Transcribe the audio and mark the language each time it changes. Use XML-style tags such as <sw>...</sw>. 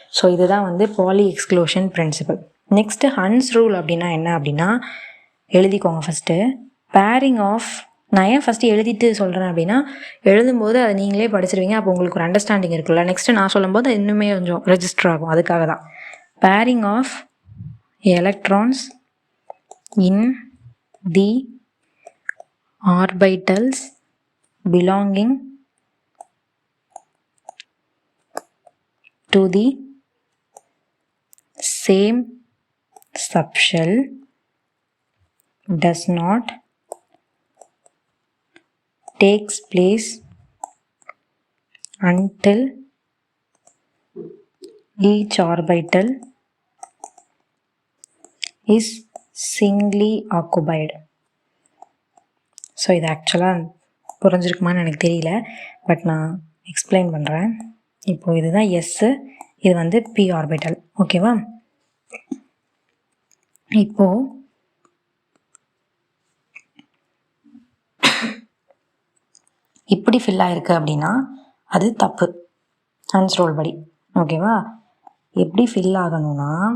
<ta>So இதுதான் வந்து poly exclusion principal. Next Hans rule அப்படின்னா என்ன அப்படின்னா, எழுதிக்கோங்க ஃபஸ்ட்டு. பேரிங் ஆஃப், நான் ஏன் ஃபஸ்ட்டு எழுதிட்டு சொல்கிறேன் அப்படின்னா, எழுதும்போது அதை நீங்களே படிச்சிருவீங்க. அப்போ உங்களுக்கு ஒரு அண்டர்ஸ்டாண்டிங் இருக்குல்ல. நெக்ஸ்ட்டு நான் சொல்லும்போது அது இன்னுமே கொஞ்சம் ரெஜிஸ்டர் ஆகும். அதுக்காக தான்.</ta> <en>Pairing of electrons in the orbitals belonging to the same subshell does not takes place until each orbital is singly occupied.</en> <ta>So இது ஆக்சுவலாக புரிஞ்சிருக்குமான்னு எனக்கு தெரியல, பட் நான் எக்ஸ்பிளைன் பண்ணுறேன். இப்போது இதுதான் எஸ்ஸு, இது வந்து பி ஆர்பிட்டல். ஓகேவா? இப்போது இப்படி ஃபில் ஆகிருக்கு அப்படின்னா அது தப்பு, ஹன்ஸ் ரூல் படி. ஓகேவா? எப்படி ஃபில் ஆகணும்னா,</ta>